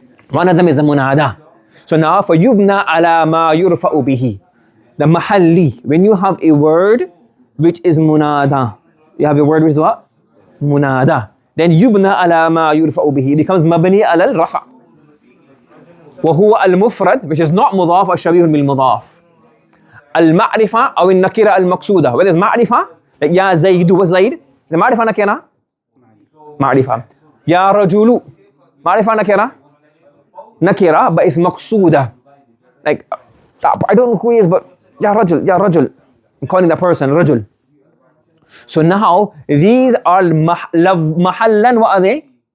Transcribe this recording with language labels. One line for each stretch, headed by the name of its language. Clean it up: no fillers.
English: One of them is the munada. So now for yubna ala ma yurfa'u bihi. The mahalli. When you have a word which is munada, you have a word which is what? Munada. Then yubna ala ma yurfa'u bihi. It becomes mabni ala al-rafa'.
Arabic: وهو المفرد,
English: which is not
Arabic: مضاف or شبيه بالمضاف. المعرفة أو النكرة المقصودة.
English: Whether it's
Arabic: معرفة, like يا زيد وزيد, the معرفة نكرة. معرفة. يا رجل, معرفة نكرة.
English: نكرة, but it's مقصودة. Like, I don't know who he is, but
Arabic: يا رجل, يا رجل.
English: I'm calling that person رجل. So now, these are محلا, what are they?